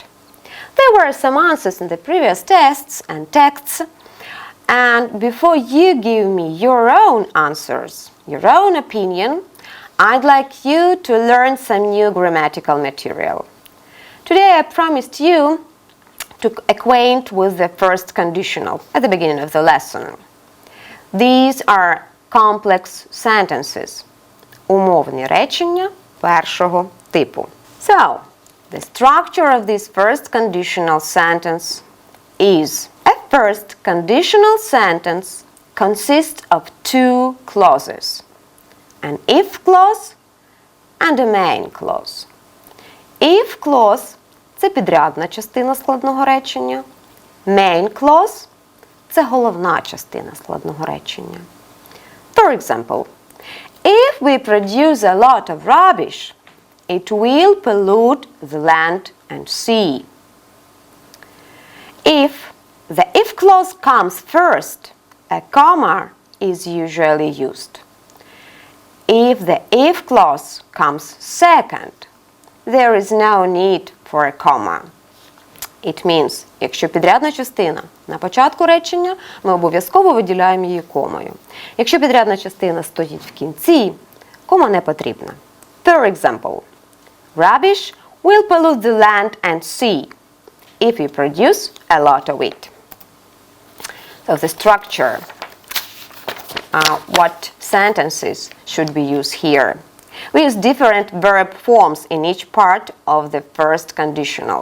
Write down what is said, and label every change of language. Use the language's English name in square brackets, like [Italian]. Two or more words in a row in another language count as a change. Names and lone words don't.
[English] There were some answers in the previous tests and texts, and before you give me your own answers, your own opinion, I'd like you to learn some new grammatical material. Today I promised you to acquaint with the first conditional at the beginning of the lesson. These are complex sentences, [Ukrainian] умовні речення першого типу. [English] So, the structure of this first conditional sentence is: a first conditional sentence consists of two clauses, an if clause and a main clause. If clause – [Ukrainian] це підрядна частина складного речення. [English] Main clause [Ukrainian] – це головна частина складного речення. [English] For example, if we produce a lot of rubbish, it will pollute the land and sea. If the if clause comes first, a comma is usually used. If the if clause comes second, there is no need for a comma. It means, [Ukrainian] якщо підрядна частина на початку речення, ми обов'язково виділяємо її комою. Якщо підрядна частина стоїть в кінці, кома не потрібна. [English] For example, rubbish will pollute the land and sea if we produce a lot of it. So the structure, what sentences should we use here? We use different verb forms in each part of the first conditional.